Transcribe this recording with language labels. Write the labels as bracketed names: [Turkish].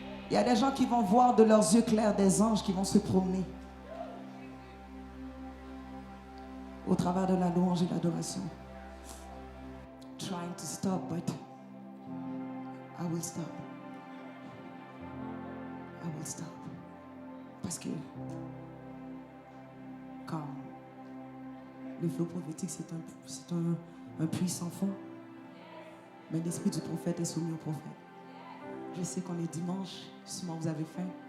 [French] Il y a des gens qui vont voir de leurs yeux clairs des anges qui vont se promener au travers de la louange et l'adoration. [English] Trying to stop, but I will stop. I will stop. [French] Parce que comme le flot prophétique, c'est un puissant fond. Mais l'esprit du prophète est soumis au prophète. Je sais qu'on est dimanche, sûrement vous avez faim.